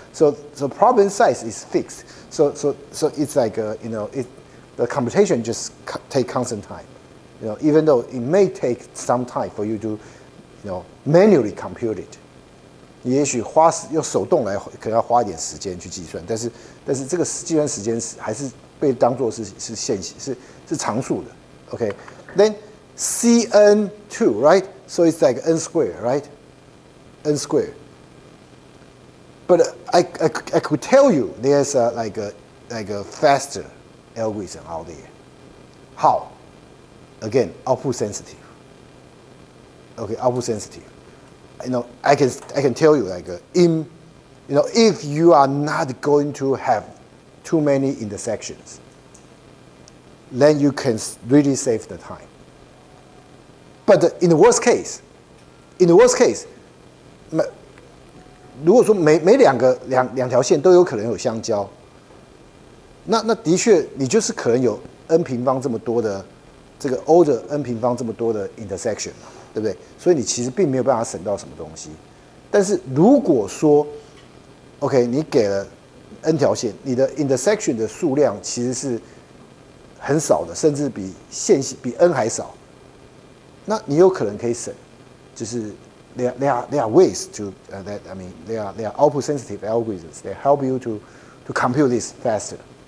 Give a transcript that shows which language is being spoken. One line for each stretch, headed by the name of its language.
English: So problem size is fixed. So it's the computation just take constant time, even though it may take some time for you to, manually compute it.
Chinese: 你也许用手动来，可能要花一点时间去计算，但是这个计算时间还是被当作是常数的。
English: Okay, then Cn2, right? So it's like n squared, right? N squared. But I could tell you there's a faster algorithm out there. How? Again, output sensitive. Okay, output sensitive. I can tell you if you are not going to have too many intersections, then you can really save the time. But in the worst case,
Chinese: 如果说每两条线都有可能有相交，那的确你就是可能有 n 平方这么多的这个 O 的 n 平方这么多的 intersection 嘛，对不对？所以你其实并没有办法省到什么东西。但是如果说 OK 你给了 n 条线，你的 intersection 的数量其实是很少的，甚至比n 还少，那你有可能可以省，就是
English: there are ways to there are output sensitive algorithms that help you to compute this faster.